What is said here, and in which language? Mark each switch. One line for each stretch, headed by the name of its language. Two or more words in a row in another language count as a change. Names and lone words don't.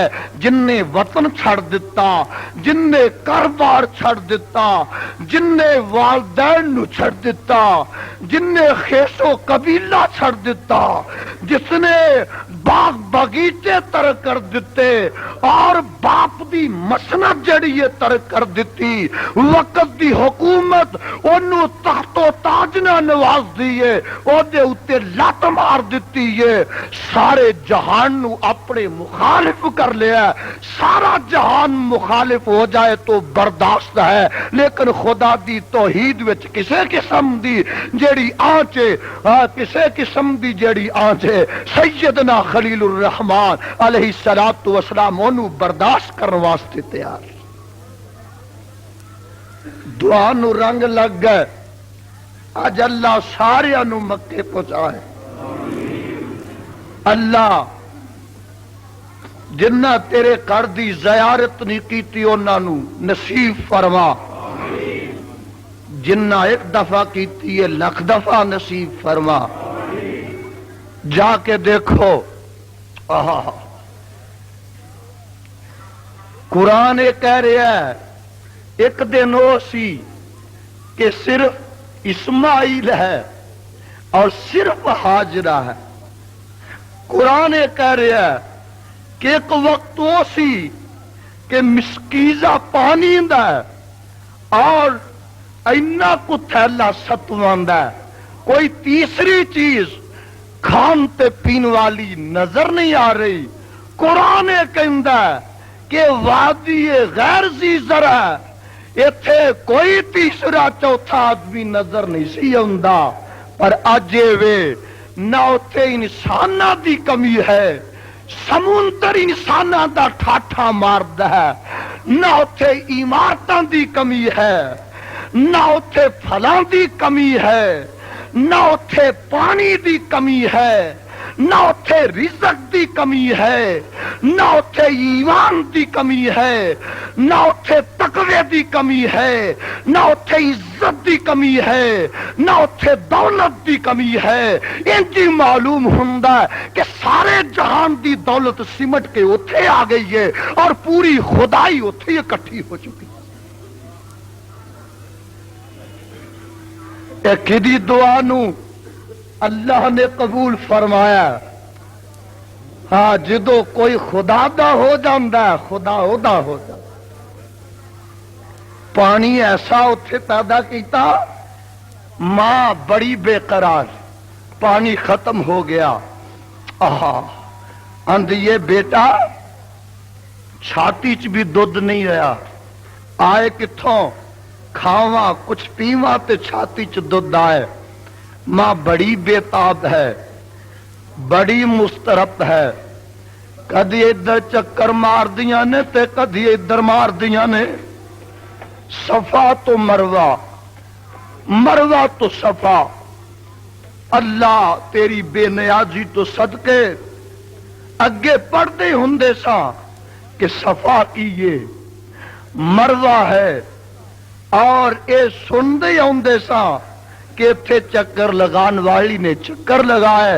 Punjabi: جن نے وطن چھڑ دیتا، جن نے کاروبار چھڑ دیتا، جن نے والدین نو چھڑ دیتا، جن نے خیش و قبیلہ چھڑ دیتا، جس نے باغ باغیچے ترک کر دیتے اور باپ دی مسند جڑی ترک کر دیتی، وقت دی حکومت انہوں تحت و تاج نہ نواز دیئے، او دے اتے لات مار دیتی ہے، سارے جہان نو اپنے مخالف کر لیا، سارا جہان مخالف ہو جائے تو برداشت ہے، لیکن خدا دی توحید وچ کسے قسم دی جیڑی آنچے، کسے قسم دی جیڑی آنچے سیدنا خلیل الرحمان علیہ السلام انہوں برداشت کرنے واسطے تیار۔ دعا نو رنگ لگ گئے، اج اللہ سارے نو مکے پہنچائے۔ اللہ جنہ تیرے گھر دی زیارت نہیں کیتی انہاں نو نصیب فرما، جنہ ایک دفعہ کیتی ہے لکھ دفعہ نصیب فرما۔
Urdu: جا کے دیکھو قرآن یہ کہہ رہا ہے ایک دن وہ سی کہ صرف اسماعیل ہے اور صرف ہاجرہ ہے۔
Punjabi: قرآن یہ کہہ رہا ہے کہ ایک وقت وہ سی کہ مسکیزہ پانی دا ہے اور اینا کو تھیلا ستوان دا ہے، کوئی تیسری چیز کھان تے پین والی نظر نہیں آ رہی۔ قرآن کہندا ہے کہ
Arabic: وادی غیر ذی زرع
Punjabi: ایتھے کوئی تیسرا چوتھا آدمی نظر نہیں سی آندا، پر اج وے نہ اوتھے انساناں دی کمی ہے، سمندر انساناں دا ٹھاٹھا ماردا ہے، نہ اوتھے عمارتاں دی کمی ہے، نہ اوتھے پھلاں دی کمی ہے، نہ اوتھے پانی دی کمی ہے، نہ اتھے رزق دی کمی ہے، نہ اتھے ایمان دی کمی ہے، نہ اتھے تقوی دی کمی ہے، نہ اتھے عزت دی کمی ہے، نہ اتھے دولت دی کمی ہے۔ انجی معلوم ہوندا ہے کہ سارے جہان دی دولت سمٹ کے اتھے آ گئی ہے اور پوری خدائی اتھے اکٹھی ہو چکی ہے۔ ایک دی دعا نو اللہ نے قبول فرمایا۔ ہاں جدو کوئی خدا دا ہو جاندا ہے خدا او دا ہو جاندا۔ پانی ایسا اتھے پیدا کیتا، ماں بڑی بے قرار، پانی ختم ہو گیا۔ اندیے بیٹا چھاتی چ بھی دودھ نہیں رہا، آئے کتھوں؟ کھاواں کچھ پیواں تے چھاتی چ دودھ آئے۔ ماں بڑی بے تاب ہے، بڑی مسترب ہے، کدی ادھر چکر مار دیاں نے تے کدی ادھر مار دیاں نے۔ صفا تو مروہ، مروہ تو صفا۔ اللہ تیری بے نیازی تو صدقے اگے پڑھتے ہوندے سا کہ صفا کیے مروہ ہے، اور اے سندے ہوندے سا کہ اتھے چکر لگان والی نے چکر لگائے۔